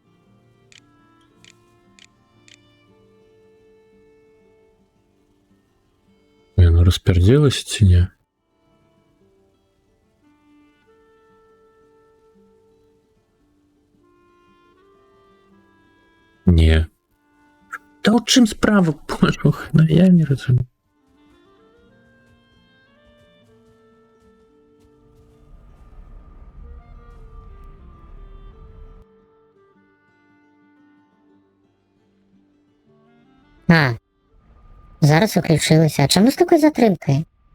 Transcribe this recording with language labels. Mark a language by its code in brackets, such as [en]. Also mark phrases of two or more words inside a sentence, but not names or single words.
[be] Яно распярдзелася ці не? Не. Та ў чым справа, божух, ну я не разумею. [uk] А, зараз включилося. А чому з такою затримкою?